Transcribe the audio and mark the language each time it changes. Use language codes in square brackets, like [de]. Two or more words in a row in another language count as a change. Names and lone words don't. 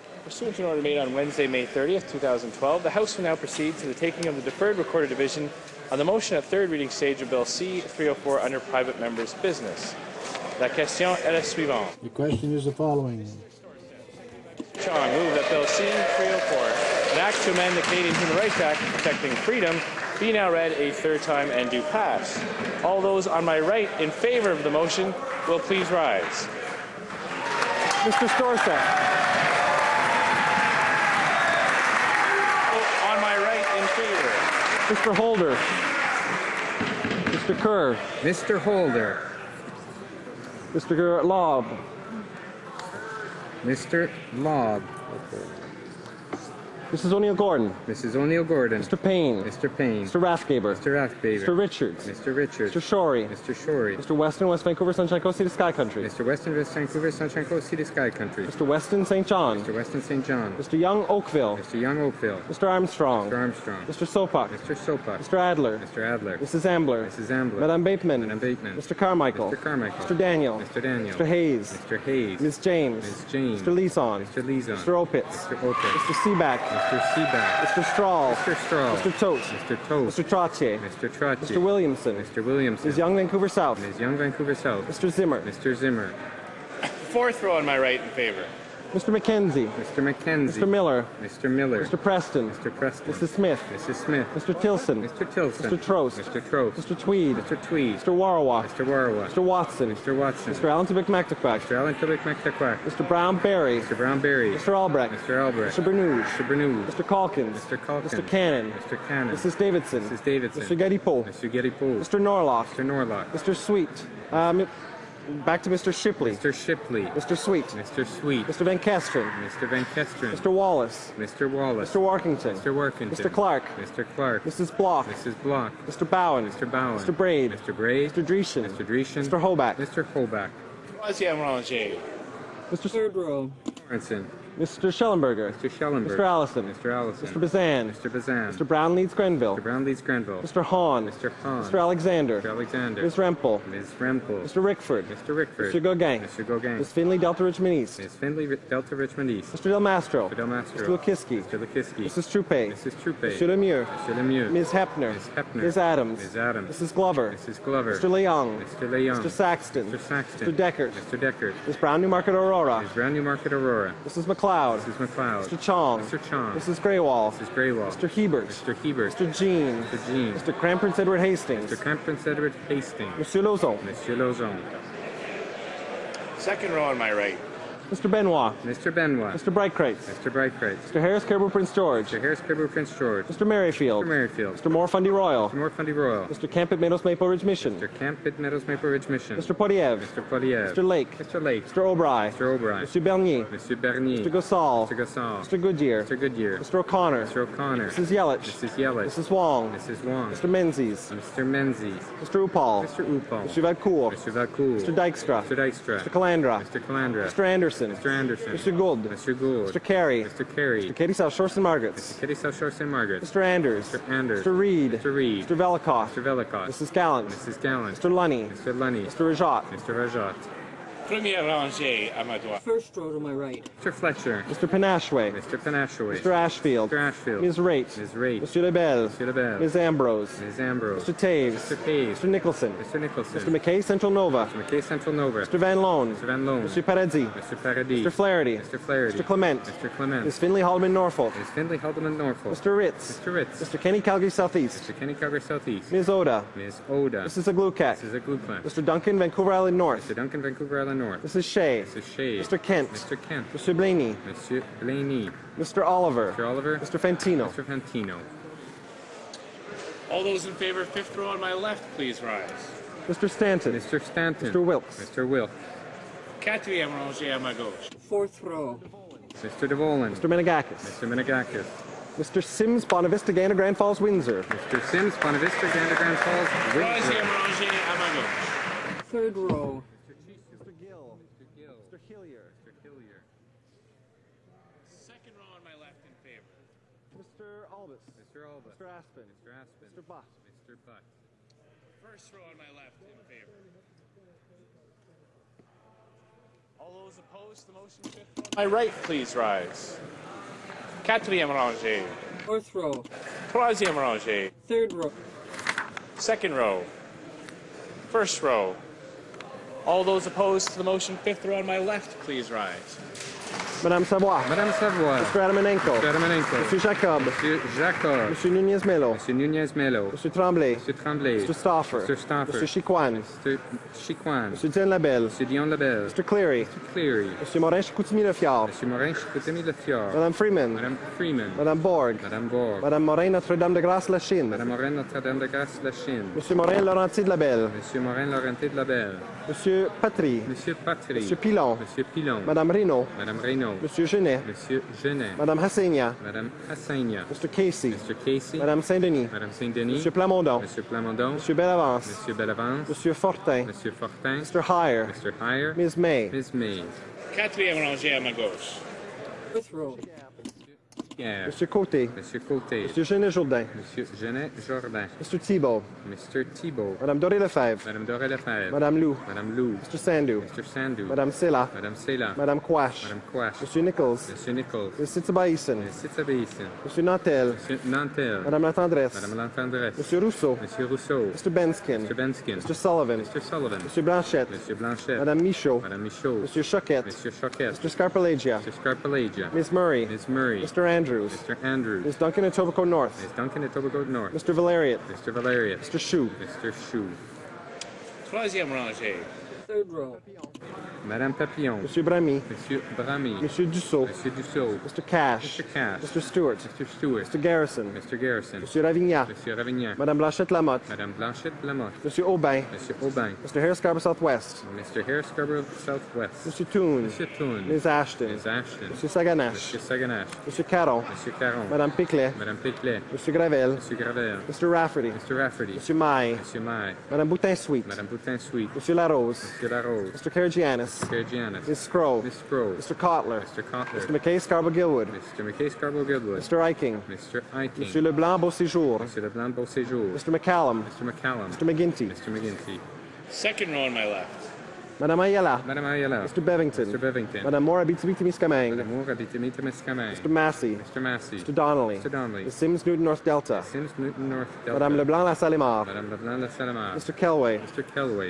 [en] Pursuant to an order made on Wednesday, May 30th, 2012, the House will now proceed to the taking of the deferred recorded division on the motion at third reading stage of Bill C-304 under private members' business. [fr] La question est la suivante. [en] The question is the following. Chong move that Bill C-304, an act to amend the Canadian Human Rights Act protecting freedom, be now read a third time and do pass. All those on my right in favor of the motion will please rise. Mr. Storsak. On my right in favor. Mr. Holder. Mr. Kerr. Mr. Holder. Mr. Lobb. Mr. Lobb. Mrs. O'Neill-Gordon. Mrs. O'Neill-Gordon. Mr. Payne. Mr. Payne. Mr. Rathgaber. Mr. Rathgaber. Mr. Richards. Mr. Richards. Mr. Shorey. Mr. Shorey. Mr. Weston, West Vancouver, Sunshine Coast, Sea to Sky Country. Mr. Weston, West Vancouver, Sunshine Coast, Sea to Sky Country. Mr. Weston, St. John. Mr. Weston, St. John. Mr. Young, Oakville. Mr. Young, Oakville. Mr. Armstrong. Mr. Armstrong. Mr. Sopak. Mr. Sopak. Mr. Adler. Mr. Adler. Mrs. Ambler. Mrs. Ambler. [fr] Madame Bateman. Madame Bateman. [en] Mr. Carmichael. Mr. Carmichael. Mr. Daniel. Mr. Daniel. Mr. Hayes. Mr. Hayes. Ms. James. Ms. James. Mr. Leeson. Mr. Leeson. Mr. Opitz. Mr. Opitz. Mr. Seaback. Mr. Seaback. Mr. Strahl. Mr. Strahl. Mr. Tote. Mr. Tote. Mr. Trottier. Mr. Trottier. Mr. Williamson. Mr. Williamson. Ms. Young, Vancouver South. Ms. Young, Vancouver South. Mr. Zimmer. Mr. Zimmer. Fourth row on my right in favor. Mr. McKenzie. Mr. McKenzie. Mr. Miller. Mr. Miller. Mr. Preston. Mr. Preston. Mrs. Smith. Mrs. Smith. Mr. Tilson. Mr. Tilson. Mr. Trost. Mr. Trost. Mr. Tweed. Mr. Tweed. Mr. Warrawah. Mr. Warrawah. Mr. Watson. Mr. Watson. Mr. Allen Tubik Mactaquac. Mr. Allen Tubik Mactaquac. Mr. Brown Berry. Mr. Brown Berry. Mr. Albrecht. Mr. Albrecht. Mr. Bernouge. Mr. Bernouge. Mr. Calkins. Mr. Calkins. Mr. Cannon. Mr. Cannon. Mrs. Davidson. Mrs. Davidson. Mr. Gedipo. Mr. Gedipo. Mr. Norlock. Mr. Norlock. Mr. Sweet. Back to Mr. Shipley. Mr. Shipley. Mr. Sweet. Mr. Sweet. Mr. Van Kesteren. Mr. Van Kesteren. Mr. Wallace. Mr. Wallace. Mr. Workington. Mr. Workington. Mr. Clark. Mr. Clark. Mrs. Block. Mrs. Block. Mr. Bowen. Mr. Bowen. Mr. Braid. Mr. Braid. Mr. Dreeshen. Mr. Dreeshen. Mr. Hoback. Mr. Hoback. [fr] Troisième rangée. [en] Mr. Third Row. Lawrenson. Mr. Schellenberger. Mr. Schellenberger. Mr. Allison. Mr. Allison. Mr. Bazan. Mr. Bazan. Mr. Brown Leeds Grenville. Mr. Brown Leeds Grenville. Mr. Hahn. Mr. Hahn. Mr. Alexander. Mr. Alexander. Ms. Rempel. Ms. Rempel. Mr. Rickford. Mr. Rickford. Mr. Gauguin. Mr. Gauguin. Ms. Finley, Delta Richmond East. Ms. Finley, Delta Richmond East. Mr. Del Mastro. Mr. Del Mastro. Mr. Lukiski. Mr. Lukiski. Mrs. Troupe. Mrs. Troupe. Mr. Lemieux. Mr. Lemieux. Ms. Hepner. Ms. Hepner. Ms. Adams. Ms. Adams. Mrs. Glover. Mrs. Glover. Mr. Leung. Mr. Leung. Mr. Saxton. Mr. Saxton. Mr. Deckert. Mr. Deckert. Ms. Brown Newmarket Aurora. Ms. Brown Newmarket Aurora. Mrs. McLeod. Mrs. McLeod. Mr. Chong. Mr. Chong. Mrs. Greywall. Mrs. Greywall. Mr. Hebert. Mr. Hebert. Mr. Jean. Mr. Jean. Mr. Cram Prince Edward Hastings. Mr. Crampton Edward Hastings. [fr] Monsieur Lozon. Monsieur Lozon. [en] Second row on my right. Mr. Benoit. Mr. Benoit. Mr. Brightcrates. Mr. Brightcrates. Mr. Harris Caribou Prince George. Mr. Harris Caribou Prince George. Mr. Merrifield. Mr. Merrifield. Mr. Moore Fundy Royal. Mr. Moore Fundy Royal. Mr. Camp at Meadows Maple Ridge Mission. Mr. Camp at Meadows Maple Ridge Mission. Mr. Potiev. Mr. Potiev. Mr. Lake. Mr. Lake. Mr. O'Brien. Mr. O'Brien. Mr. Bernier. Mr. Bernier. Mr. Gossal. Mr. Gossal. Mr. Goodyear. Mr. Goodyear. Mr. O'Connor. Mr. O'Connor. Mrs. Yelich. Mrs. Yelich. Mrs. Wong. Mrs. Wong. Mr. Menzies. Mr. Menzies. Mr. Upal. Mr. Upal. Mr. Valcourt. Mr. Valcourt. Mr. Dykstra. Mr. Dykstra. Mr. Calandra. Mr. Calandra. Mr. Anderson. Mr. Anderson. Mr. Gould. Mr. Gould. Mr. Carey. Mr. Carey. Mr. Katie South Shore St. Margaret's. Mr. Kitty South Shore St. Margaret's. Mr. Anders. Mr. Anders. Mr. Reed. Mr. Reed. Mr. Velikov. Mr. Velikov. Mrs. Gallant. Mrs. Gallant. Mr. Lunny. Mr. Lunny. Mr. Rajat. Mr. Rajat. [fr] Première rangée à ma droite. [en] First row to my right. Mr. Fletcher. Mr. Panashway. Mr. Panashaway. Mr. Ashfield. Mr. Ashfield. Ms. Raitt. Ms. Raitt. Mr. Lebel. Mr. Lebel. Ms. Ambrose. Ms. Ambrose. Mr. Taves. Mr. Taves. Mr. Nicholson. Mr. Nicholson. Mr. McKay, Central Nova. Mr. McKay, Central Nova. Mr. Van Loan. Mr. Van Loan. Mr. Paradis. Mr. Paradis. Mr. Flaherty. Mr. Flaherty. Mr. Clement. Mr. Clement. Ms. Finley Haldeman Norfolk. Ms. Findlay Haldeman Norfolk. Mr. Ritz. Mr. Ritz. Mr. Kenny Calgary Southeast. Mr. Kenny Calgary Southeast. Ms. Oda. Ms. Oda. Mrs. Aglukak. Mrs. Aglukak. Mr. Duncan, Vancouver Island North. Mr. Duncan, Vancouver Island North. Mrs. Shea. Mrs. Shea. Mr. Kent. Mr. Kent. Mr. Blaney. Mr. Blaney. Mr. Oliver. Mr. Oliver. Mr. Fantino. Mr. Fantino. All those in favor of fifth row on my left, please rise. Mr. Stanton. Mr. Stanton. Mr. Wilkes. Mr. Wilkes. [fr] Quatrième rangée à ma gauche. [en] Fourth row. Mr. DeVolan. Mr. Menegakis. Mr. Menegakis. Mr. Sims, Bonavista, Gana, Grand Falls, Windsor. Mr. Sims, Bonavista, Gander Grand Falls, [fr] Troisième [en] Windsor. [fr] rangée à ma gauche. [en] Third row. Mr. Gill. Mr. Hillier. Mr. Hillier. Second row on my left in favor. Mr. Albus. Mr. Alba. Mr. Aspen. Mr. Aspen. Mr. Butt. Mr. Butt. First row on my left in favor. All those opposed to the motion, fifth row on my right, please rise. [fr] Quatrième rangée. [en] Fourth row. [fr] Troisième rangée. [en] Third row. Second row. First row. All those opposed to the motion, fifth row on my left, please rise. [fr] Madame Savoie. Madame Savoie. [en] Mr. Adamanenko. Mr. Adamanenko. [fr] Monsieur Jacob. Monsieur Jacob. Monsieur Nunez-Melo. Monsieur Nunez-Melo. Monsieur Tremblay. Monsieur Tremblay. [en] Mr. Stauffer. Mr. Stauffer. [fr] Monsieur Chicoine. [en] Mr. Chicoine. [fr] Monsieur Dion Labelle. Monsieur Dion Labelle. [en] Mr. Cleary. Mr. Cleary. [fr] Monsieur Morin-Chicoutimi-Lefiard. Monsieur Morin-Chicoutimi-Lefiard. Madame Freeman. Madame Freeman. Madame Borg. Madame Borg. Madame Morin Notre-Dame-de-Grâce-Lachine. Madame Morin Notre-Dame-de-Grâce-Lachine. Monsieur Morin Laurentier de Labelle. Monsieur Morin Laurenté de Labelle. Monsieur Patry. Monsieur Patry. Monsieur Pilon. Monsieur Pilon. Madame Reynaud. Madame Reynaud. Monsieur Genet. Monsieur Genet. Madame Hassegna. Madame Hassagna. [en] Mr. Casey. Mr. Casey. [fr] Madame Saint-Denis. Madame Saint-Denis. Monsieur Plamondon. Monsieur Plamondon. Monsieur Bellavance. Monsieur Bellavance. Monsieur Fortin. Monsieur Fortin. [en] Mr. Heyer. Mr. Heyer. Ms. May. Ms. May. [fr] Quatrième rangée à ma gauche. [en] Fifth row. Pierre. [fr] Monsieur Côté. Monsieur Côté. Monsieur Genet-Jourdain. Monsieur Genet Jourdain. [en] Mr. Thibault. Mr. Thibault. [fr] Madame Doré-Lefebvre. Madame Doré Lefebvre. Madame Lou. Madame Lou. Mr. Sandou. Mr. Sandou. Madame Sela. Madame Sela. Madame Quash. Madame Quash. Monsieur Nichols. Monsieur Nichols. Monsieur Titabaïsen. Monsieur Titabaïsen. Monsieur Nantel. Monsieur Nantel. Madame Latendresse. Madame Lantendresse. Monsieur Rousseau. Monsieur Rousseau. [en] Mr. Benskin. Mr. Benskin. Mr. Sullivan. Mr. Sullivan. [fr] Monsieur Blanchette. Monsieur Blanchet. Madame Michaud. Madame Michaud. Monsieur Choquette. Monsieur Choquette. [en] Mr. Scarpelagia. Mr. Scarpelagia. Ms. Murray. Ms. Murray. Mr. Andrews. Mr. Andrews. Ms. Duncan and Tobico North. Ms. Duncan at Tobago North. Mr. Valeriot. Mr. Valerius. Mr. Shu. Mr. Chou. [fr] Troisième rangée. [en] Third row. [fr] Madame Papillon. Monsieur Bramy. Monsieur Bramy. Monsieur Dussault. Monsieur Dussault. [en] Mr. Cash. Mr. Cash. Mr. Stewart. Mr. Stewart. Mr. Garrison. Mr. Garrison. [fr] Monsieur Ravignac. Monsieur Ravignac. Madame Blanchette-Lamotte. Madame Blanchette Lamotte. Monsieur Aubin. Monsieur Aubin. [en] Mr. Harris Scarborough Southwest. Mr. Harris Scarborough Southwest. [fr] Monsieur Toon. Monsieur Toon. [en] Ms. Ashton. Ms. Ashton. [fr] Monsieur Saganache. Monsieur Saganache. Monsieur Caron. Monsieur Caron. Madame Piclet. Madame Piclet. Monsieur Gravel. Monsieur Gravel. [en] Mr. Rafferty. Mr. Rafferty. [fr] Monsieur Maille. Monsieur Maille. Madame Boutin-Sweet. Madame Boutin-Sweet. Monsieur Larose. Monsieur Larose. [en] Mr. Karagianis. Mr. Giannis. Ms. Scroll. Miss Scrooge. Mr. Kotler. Mr. Cotler. Mr. McKay Scarborough-Gilwood. Mr. McKay Scarborough Goodwood. Mr. Eiking. Mr. Eiking. [fr] Monsieur Leblanc Beauséjour. Monsieur Leblanc Beauséjour. [en] Mr. McCallum. Mr. McCallum. Mr. McGinty. Mr. McGinty. Second row on my left. [fr] Madame Ayala. Madame Ayala. [en] Mr. Bevington. Mr. Bevington. [fr] Madame Moore Abitibi-Témiscamingue. Madame Moore Abitibi-Témiscamingue. [en] Mr. Massey. Mr. Massey. Mr. Donnelly. Mr. Donnelly. Ms. Sims Newton North Delta. Sims Newton North Delta. [fr] Madame Leblanc La Salimar. Madame Leblanc La Salamar. [en] Mr. Kelway. Mr. Kelway.